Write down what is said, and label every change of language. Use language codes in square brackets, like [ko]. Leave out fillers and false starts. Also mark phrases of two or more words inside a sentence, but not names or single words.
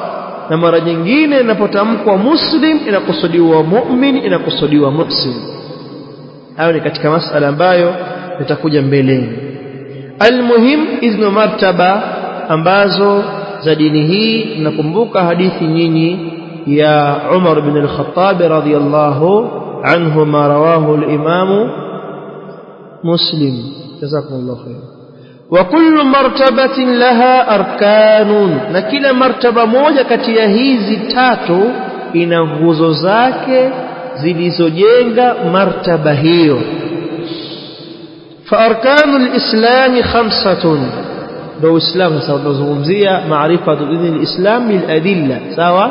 [sw] na mara nyingine inapotamkwa muslim inakusudiwa mu'min, inakusudiwa muhsin. hayo ni katika masala ambayo yatakuja mbeleni. Almuhim, izno martaba ambazo za dini hii. Nakumbuka hadithi nyinyi ya Umar ibn al-Khattab [ar] رضي الله عنه, ما رواه الإمام مسلم, جزاكم الله خير. وكل مرتبة لها أركان, [sw] na kila martaba moja kati ya hizi tatu ina nguzo zake zilizojenga martaba hiyo. [ar] فأركان الإسلام خمسة, [sw] ndio Uislamu sasa tunazungumzia [ar] معرفة دين الإسلام بالأدلة, [sw] sawa.